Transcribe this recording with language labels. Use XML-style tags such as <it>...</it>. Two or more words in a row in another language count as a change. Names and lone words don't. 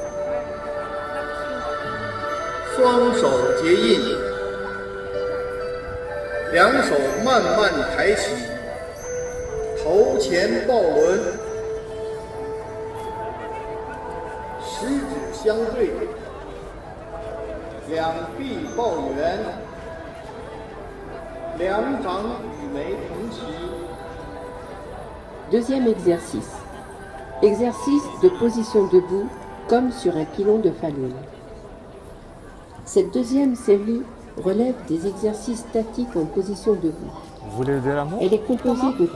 <zh>双手结印，两手慢慢抬起，头前抱轮，食指相对，两臂抱圆，两掌与眉同齐。</zh> <fr>Deuxième exercice. Exercice de position debout comme sur un pilon de Falun. Cette deuxième série relève des exercices statiques en position debout. Vous voulez dire un mot? Elle est composée de</fr>